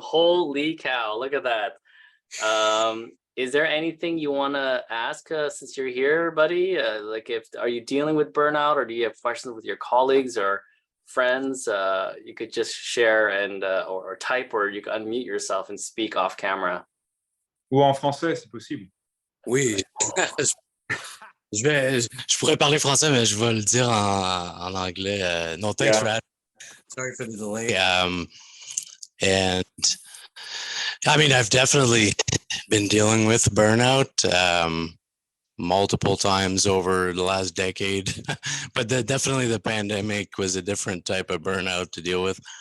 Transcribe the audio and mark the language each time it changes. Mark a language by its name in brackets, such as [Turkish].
[English] Holy cow, look at that. Is there anything you want to ask since you're here, buddy? Like, are you dealing with burnout, or do you have questions with your colleagues or friends? You could just share and or type, or you can unmute yourself and speak off camera. [French] Ou en français, c'est possible. Oui, je pourrais parler français, mais je vais le dire en anglais. [English] No, thanks for asking. Sorry for the delay. And I mean, I've definitely been dealing with burnout multiple times over the last decade, but definitely the pandemic was a different type of burnout to deal with.